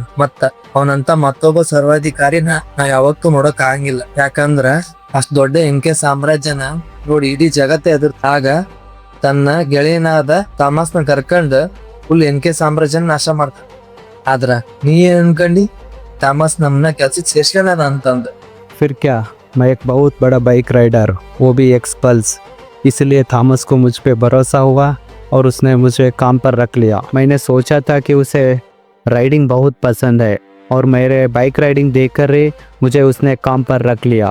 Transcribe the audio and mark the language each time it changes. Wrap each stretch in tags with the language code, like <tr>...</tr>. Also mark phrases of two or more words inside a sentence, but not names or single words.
<kn>ಮತ್ತ ಅವನಂತ ಮತ್ತೊಬ್ಬ ಸರ್ವಾಧಿಕಾರಿನ ನಾ ಯಾವತ್ತೂ ನೋಡಕ್ ಆಗಂಗಿಲ್ಲ. ಯಾಕಂದ್ರ ಅಷ್ಟ್ ದೊಡ್ಡ ಎಂಕೆ ಸಾಮ್ರಾಜ್ಯನ ನೋಡಿ ಇಡೀ ಜಗತ್ತೇ ಆಗ ತನ್ನ ಗೆಳೆಯನಾದ ಥಾಮಸ್ನ ಕರ್ಕೊಂಡ್ ಫುಲ್ ಎಂಕೆ ಸಾಮ್ರಾಜ್ಯನ ನಾಶ ಮಾಡ್ತಾನ. ಆದ್ರ ನೀ ಏನ್ ಅನ್ಕಂಡಿ? ಥಾಮಸ್ ನಮ್ನ ಕೆಲ್ಸಕ್ಕೆ ಸೇರ್ಸ್ಕೊಂಡ ಅಂತಂದ.</kn> <hi>फिर क्या, मैं एक बहुत बड़ा</hi> <en>bike rider,</en> <hi>वो भी एक्सपल्स, इसलिए थॉमस को मुझ पे भरोसा हुआ और उसने मुझे काम पर रख लिया. मैंने सोचा था कि उसे राइडिंग बहुत पसंद है और मेरे</hi> <en>bike riding</en> <hi>देखकर ही मुझे उसने काम पर रख लिया.</hi>